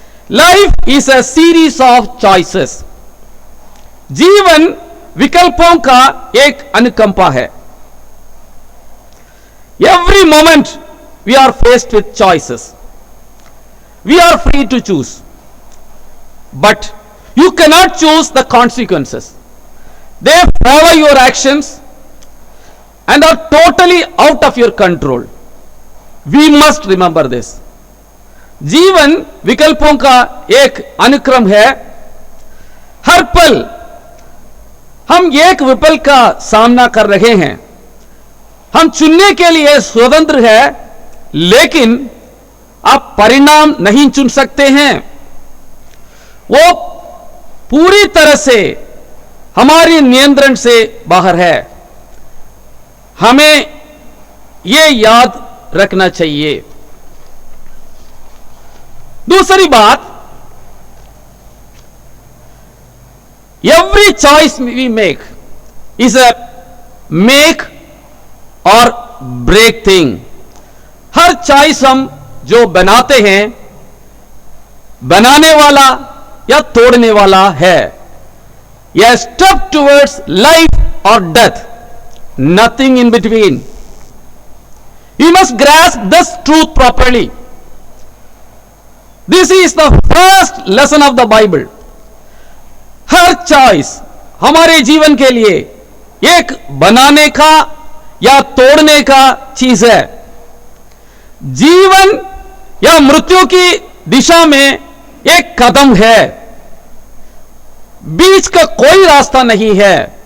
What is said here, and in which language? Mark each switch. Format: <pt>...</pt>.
<en>Life is a series of choices.</en> <hi>जीवन विकल्पों का एक अनुकंपा है।</hi> <en>Every moment we are faced with choices. We are free to choose, but you cannot choose the consequences. They follow your actions and are totally out of your control. We must remember this.</en> <hi>जीवन विकल्पों का एक अनुक्रम है। हर पल हम एक विकल्प का सामना कर रहे हैं। हम चुनने के लिए स्वतंत्र हैं, लेकिन आप परिणाम नहीं चुन सकते हैं। वो पूरी तरह से हमारे नियंत्रण से बाहर है। हमें यह याद रखना चाहिए। दूसरी बात,</hi> <en>Every choice we make is a make or break thing.</en> <hi>हर चॉइस हम जो बनाते हैं, बनाने वाला या तोड़ने वाला है। यह</hi> <en>Step towards life or death. nothing in between. You must grasp this truth properly. This is the first lesson of the Bible.</en> <hi>हर choice हमारे जीवन के लिए एक बनाने का या तोड़ने का चीज है. जीवन या मृत्यु की दिशा में एक कदम है, बीच का कोई रास्ता नहीं है.</hi>